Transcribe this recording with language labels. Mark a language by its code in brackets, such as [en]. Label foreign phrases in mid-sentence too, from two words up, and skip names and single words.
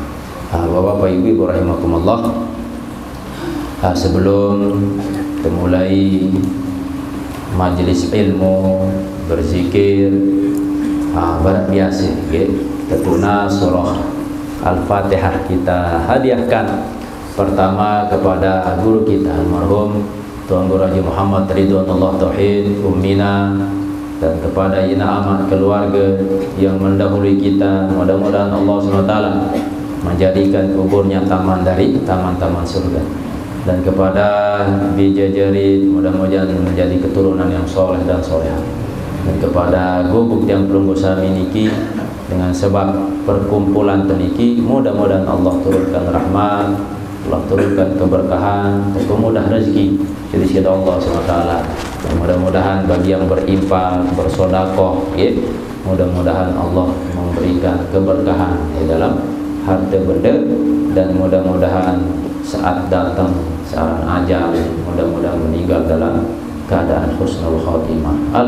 [id] Bapak Ibu rahimakumullah, sebelum memulai majelis ilmu berzikir barat biasa, tentunya surah Al-Fatihah kita hadiahkan pertama kepada guru kita almarhum Tuan Guru Haji Muhammad Ridwanullah Tauhid Ummina, dan kepada ina amat keluarga yang mendahului kita. Mudah-mudahan Allah SWT menjadikan kuburnya taman dari taman-taman surga, dan kepada Bijajarit mudah-mudahan menjadi keturunan yang soleh dan solehah, dan kepada gubuk yang perunggu [sas] sami niki [id] dengan sebab perkumpulan teniki mudah-mudahan Allah turunkan rahmat, Allah turunkan keberkahan, mudah rezeki jadi sisi Allah SWT. Dan mudah-mudahan bagi yang berinfak, bersedekah, ya, mudah-mudahan Allah memberikan keberkahan di dalam harta benda, dan mudah-mudahan saat datang saat ajal mudah-mudahan meninggal dalam keadaan [ar] husnul khatimah.